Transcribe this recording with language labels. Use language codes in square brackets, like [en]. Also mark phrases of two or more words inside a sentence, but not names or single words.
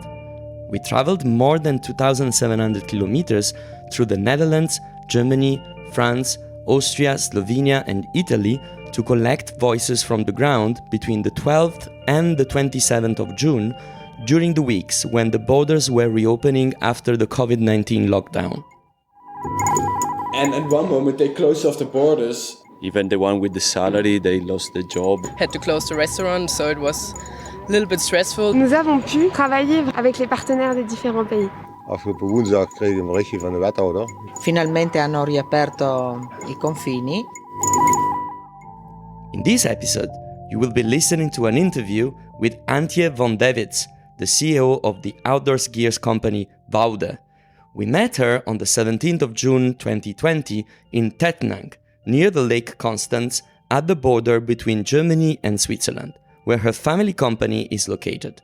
[en] We traveled more than 2,700 kilometers through the Netherlands, Germany, France, Austria, Slovenia, and Italy to collect voices from the ground between the 12th and the 27th of June during the weeks when the borders were reopening after the COVID-19 lockdown. And at one moment they closed off the borders. Even the one with the salary, they lost the job. Had to close the restaurant, so it was a little bit stressful. [fr] Nous avons pu travailler avec les partenaires des différents pays. [nl] Afgelopen woensdag kregen we een berichtje van de wethouder. [it] Finalmente hanno riaperto i confini. [en] In this episode, you will be listening to an interview with Antje van Davids, the CEO of the outdoor skiers company Woude. We met her on the 17th of June 2020 in Tettnang, near the Lake Constance, at the border between Germany and Switzerland, where her family company is located.